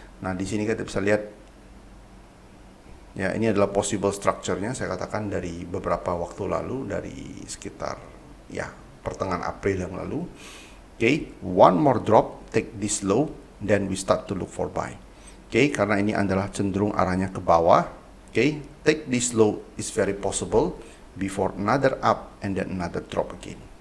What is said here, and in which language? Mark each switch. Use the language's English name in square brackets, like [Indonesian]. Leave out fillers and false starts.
[Indonesian] Nah, di sini kita bisa lihat, ya, ini adalah possible structure-nya. Saya katakan dari beberapa waktu lalu, dari sekitar, ya, pertengahan April yang lalu. [English] Oke, one more drop, take this low, then we start to look for buy. [Indonesian] Oke, karena ini adalah cenderung arahnya ke bawah. [English] Oke, take this low is very possible before another up and then another drop again.